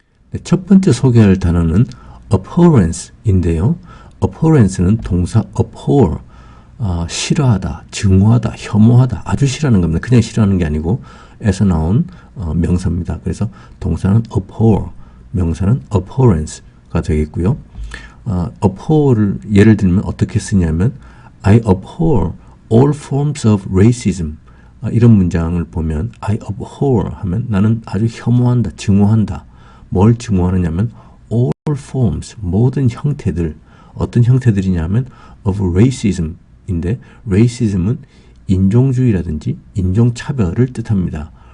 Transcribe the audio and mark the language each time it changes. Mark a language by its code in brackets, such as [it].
[ko] 네, 첫 번째 소개할 단어는 abhorrence인데요. abhorrence는 동사 abhor, 싫어하다, 증오하다, 혐오하다, 아주 싫어하는 겁니다. 그냥 싫어하는 게 아니고 에서 나온 명사입니다. 그래서 동사는 abhor, 명사는 abhorrence가 되겠고요. abhor를 예를 들면 어떻게 쓰냐면 [en] I abhor all forms of racism. [ko] 이런 문장을 보면 I abhor 하면 나는 아주 혐오한다, 증오한다. 뭘 증오하느냐면 all forms, 모든 형태들. 어떤 형태들이냐면 of racism인데 racism은 인종주의라든지 인종차별을 뜻합니다.